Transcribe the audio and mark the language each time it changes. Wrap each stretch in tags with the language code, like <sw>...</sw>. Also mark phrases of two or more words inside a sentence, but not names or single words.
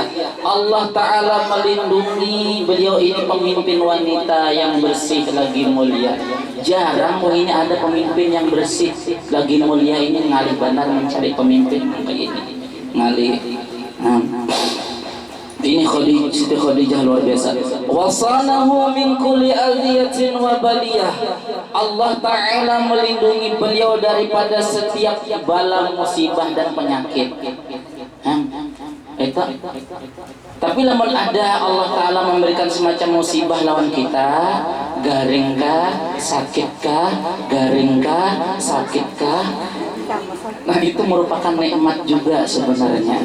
<id>Allah Ta'ala melindungi beliau ini pemimpin wanita yang bersih lagi mulia.</id> <bjn>Jarang ini ada pemimpin yang bersih lagi mulia ini ngalih benar mencari pemimpin kayak ini. Ngalih.</bjn> <id>Ini Siti Khadijah luar biasa.</id> <ar>Wasanahu min kulli adhiyatin wa baliyah.</ar> <id>Allah Ta'ala melindungi beliau daripada setiap bala musibah dan penyakit.</id> <bjn>Tapi lamun ada Allah Ta'ala memberikan semacam musibah lawan kita, garingkah, sakitkah, garingkah, sakitkah, nah itu merupakan nikmat juga sebenarnya.</bjn>